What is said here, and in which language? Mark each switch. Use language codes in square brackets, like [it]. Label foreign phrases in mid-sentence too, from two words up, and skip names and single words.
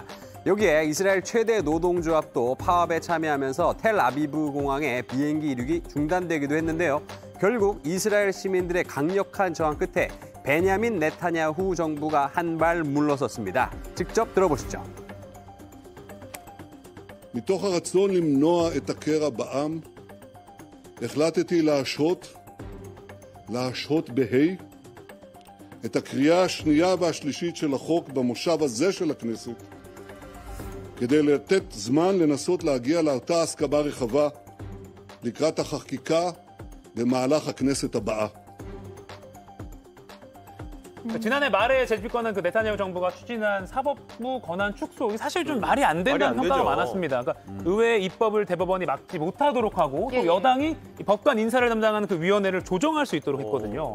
[ko] 여기에 이스라엘 최대 노동조합도 파업에 참여하면서 텔아비브 공항에 비행기 이륙이 중단되기도 했는데요. 결국 이스라엘 시민들의 강력한 저항 끝에 베냐민 네타냐후 정부가 한 발 물러섰습니다. 직접 들어보시죠. [he] מתוך הרצון למנוע את הקרע בעם, החלטתי להשהות בה' את הקריאה השנייה והשלישית של החוק במושב הזה של הכנסת, כדי לתת זמן לנסות להגיע לאותה הסכמה רחבה לקראת החקיקה במהלך הכנסת הבאה. [ko] 지난해 말에 재집권한 그 네타냐후 정부가 추진한 사법부 권한 축소, 사실 좀 말이 안 된다는 말이 안 평가가 되죠. 많았습니다. 그러니까 의회 입법을 대법원이 막지 못하도록 하고 또 예, 예. 여당이 이 법관 인사를 담당하는 그 위원회를 조정할 수 있도록 했거든요.